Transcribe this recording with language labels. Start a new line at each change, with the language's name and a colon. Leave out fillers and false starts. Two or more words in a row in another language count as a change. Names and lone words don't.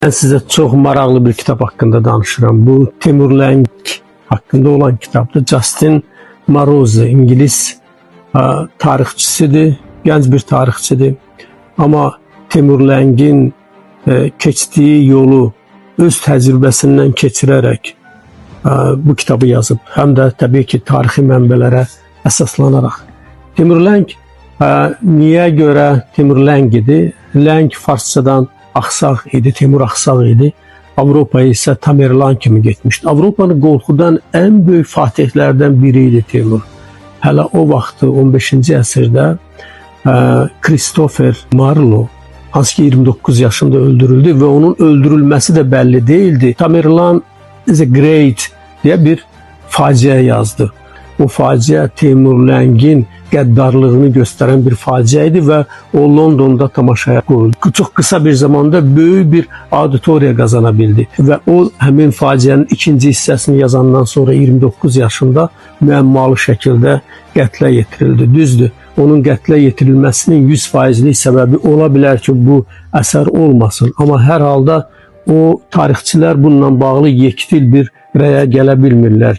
Turkish: Ben size çok maraqlı bir kitap hakkında danışıram. Bu Timur Lenk hakkında olan kitapdır.
Azerbaijani: Justin Marozzi, İngiliz tarixçisidir, gənc bir tarixçidir. Ama Timur Lenk'in keçdiyi yolu öz təcrübəsindən keçirərək bu kitabı yazıb. Həm də təbii ki, tarixi mənbələrə əsaslanaraq. Timur Lenk niyə görə Timur Lenk idi? Lenk farsçadan axsaq idi, Timur axsaq idi. Avropaya isə Tamerlan kimi getmişdi. Avropanı qorxudan ən böyük fatihlərdən biri idi Timur. Hələ o vaxtı 15-ci əsrdə Christopher Marlowe, hansı ki 29 yaşında öldürüldü və onun öldürülməsi də bəlli değildi.
Turkish: Tamerlan
English: is a great
Turkish: diye bir facia yazdı. O facia Timur Lenk'in qəddarlığını gösteren bir faciaydı ve o London'da tamaşaya koyuldu. Çok kısa bir zamanda büyük bir auditoriya kazanabildi ve
Azerbaijani: o həmin facianın ikinci hissəsini yazandan sonra 29 yaşında müəmmalı şəkildə qətlə yetirildi. Düzdür, onun qətlə yetirilməsinin 100%lik səbəbi ola bilər ki, bu əsər olmasın. Amma hər halda o tarixçilər bununla bağlı yekdil bir rəyə gələ bilmirlər.